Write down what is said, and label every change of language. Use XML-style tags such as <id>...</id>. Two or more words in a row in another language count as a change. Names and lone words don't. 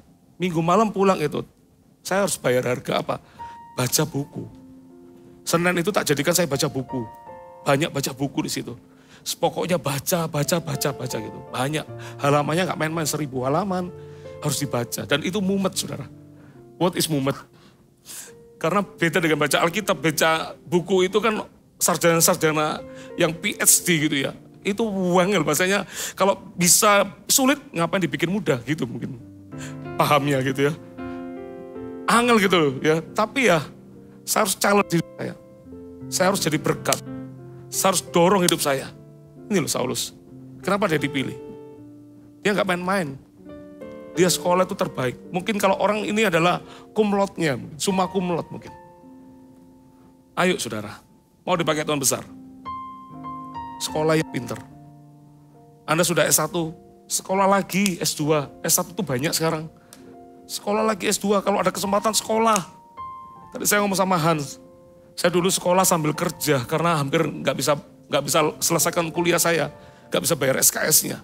<id>Minggu malam pulang itu, saya harus bayar harga apa? Baca buku. Senin itu tak jadikan saya baca buku. Banyak baca buku di situ. Pokoknya baca gitu. Banyak. Halamannya gak main-main, 1000 halaman harus dibaca. Dan itu mumet saudara.</id> <en>What is mumet?</en> <id>Karena beda dengan baca Alkitab, baca buku itu kan sarjana-sarjana yang PhD gitu ya. Itu wangel bahasanya, kalau bisa sulit ngapain dibikin mudah gitu mungkin. Pahamnya gitu ya. Angel gitu ya, tapi ya saya harus challenge hidup saya. Saya harus jadi berkat. Saya harus dorong hidup saya. Ini loh Saulus, kenapa dia dipilih? Dia gak main-main. Dia sekolah itu terbaik. Mungkin kalau orang ini adalah</id> <la>cum laude-nya, summa cum laude</la> <id>mungkin. Ayo saudara, mau dipakai Tuhan besar. Sekolah yang pinter. Anda sudah S1, sekolah lagi S2. S1 itu banyak sekarang. Sekolah lagi S2, kalau ada kesempatan sekolah. Tadi saya ngomong sama Hans, saya dulu sekolah sambil kerja karena hampir nggak bisa selesaikan kuliah saya, nggak bisa bayar SKS-nya.</id>